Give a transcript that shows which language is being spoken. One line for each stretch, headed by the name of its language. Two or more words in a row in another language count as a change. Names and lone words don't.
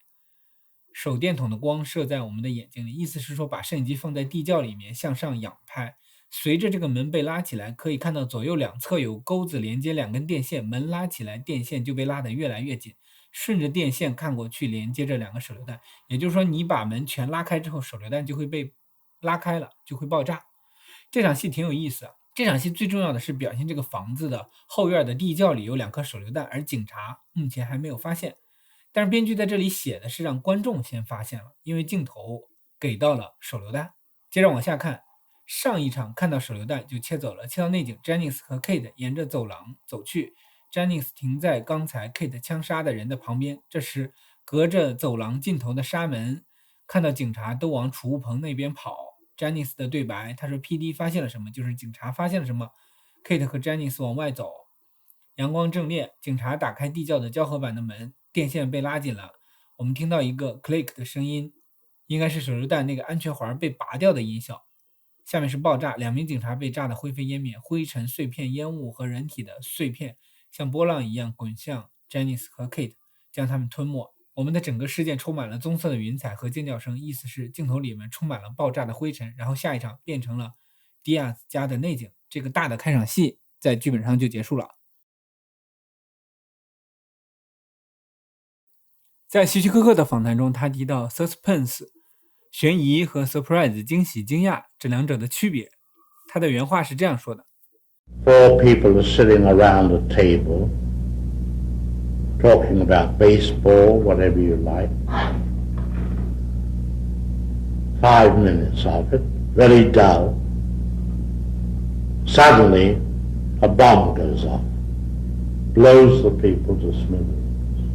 Chinese: 手電筒的光射在我們的眼睛裡，意思是說把攝影機放在地窖裡面向上仰拍，隨着這個門被拉起來，可以看到左右兩側有鈎子連接2根電線，門拉起來，電線就被拉得越來越緊，順着電線看過去連接這2個手榴彈，也就是說你把門全拉開之後，手榴彈就會被拉開了，就會爆炸。這場戲挺有意思啊。這場戲最重要的是表現這個房子的後院的地窖裡有2顆手榴彈，而警察目前還沒有發現。但是編劇在這裡寫的是讓觀眾先發現了，因為鏡頭給到了手榴彈。接着往下看，上一場看到手榴彈就切走了，切到內景 Jennings 和 Kate 沿着走廊走去， Jennings 停在剛才 Kate 槍殺的人的旁邊。這時隔着走廊盡頭的紗門看到警察都往儲物棚那邊跑。 Jennings 的對白，他說 PD 發現了什麼，就是警察發現了什麼。 Kate 和 Jennings 往外走，陽光正烈，警察打開地窖的膠合板的門，電線被拉緊了，我們聽到一個 click 的聲音，應該是手榴彈那個安全環被拔掉的音效。下面是爆炸，2名警察被炸得灰飛煙滅，灰塵碎片、煙霧和人體的碎片像波浪一樣滾向 Jennings 和 Kate， 將他們吞沒。我們的整個事件充滿了棕色的雲彩和尖叫聲，意思是鏡頭裡面充滿了爆炸的灰塵。然後下一场变成了迪亚兹家的内景，这個大的開場戲在劇本上就結束了。在希區柯克的訪談中，他提到 suspense 懸疑和 surprise 驚喜驚訝這兩者的區別。他的原話是這樣說的
English: ：Four people are sitting around a table talking about baseball, whatever you like. 5 minutes of it, very dull. Suddenly, a bomb goes off, blows the people to smithereens.